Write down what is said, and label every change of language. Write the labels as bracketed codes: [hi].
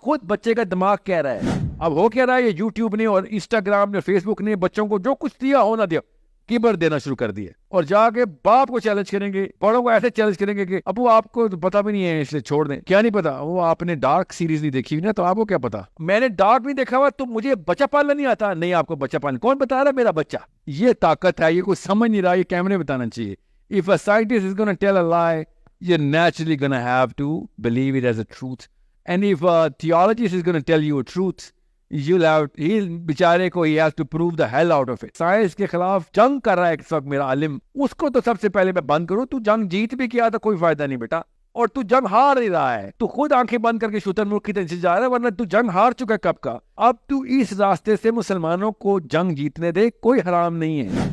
[ur] خود بچے کا دماغ کہہ رہا ہے. اب ہو کہہ رہا ہے یہ یوٹیوب نے اور انسٹاگرام نے فیس بک نے بچوں کو جو کچھ دیا ہونا دیا, کیبر دینا شروع کر دیا, اور جا کے باپ کو چیلنج کریں گے, بڑوں کو ایسے چیلنج کریں گے کہ ابو آپ کو تو پتا بھی نہیں ہے, اس لیے چھوڑ دیں. کیا نہیں پتا؟ وہ آپ نے ڈارک سیریز نہیں دیکھی ہوئی نا, تو آپ کو کیا پتا؟ میں نے ڈارک نہیں دیکھا ہوا تو مجھے بچہ پالنا نہیں آتا. نہیں, آپ کو بچہ پالنا کون بتا رہا ہے؟ میرا بچہ. یہ طاقت ہے, یہ کوئی سمجھ نہیں رہا, یہ کیمرے بتانا چاہیے. [en] If a scientist is going to tell a lie, you're naturally going to have to believe it as a truth. And if a theologist is going to tell you a truth, [ur] بیچارے کو [en] he has to prove the hell out of it. [ur] Science کے خلاف جنگ کر رہا ہے اس وقت میرا عالم, اس کو تو سب سے پہلے میں بند کروں. تو جنگ جیت بھی کیا تو کوئی فائدہ نہیں بیٹا, اور تو جنگ ہار ہی رہا ہے. تو خود آنکھیں بند کر کے شتر ملک کی طرف جا رہا ہے, ورنہ تو جنگ ہار چکا ہے کب کا. اب تو اس راستے سے مسلمانوں کو جنگ جیتنے دے, کوئی حرام نہیں ہے.